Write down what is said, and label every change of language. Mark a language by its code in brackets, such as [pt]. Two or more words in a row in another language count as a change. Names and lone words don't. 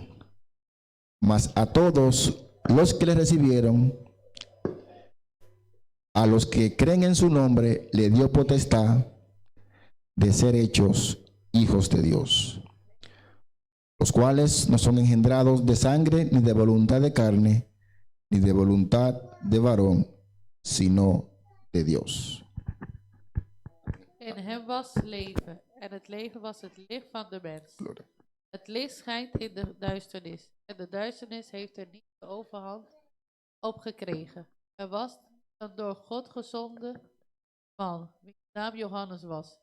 [es] Mas a todos los que le recibieron, a los que creen en su nombre, le dio potestad de ser hechos hijos de Dios. los cuales no son engendrados de sangre, ni de voluntad de carne, ni de voluntad de varón, sino de Dios. [nl] In hem was leven, en het leven was het licht van de mens. Gloria. Het licht schijnt in de duisternis, en de duisternis heeft er niet de overhand op gekregen. Er was een door God gezonden man, wiens naam Johannes was.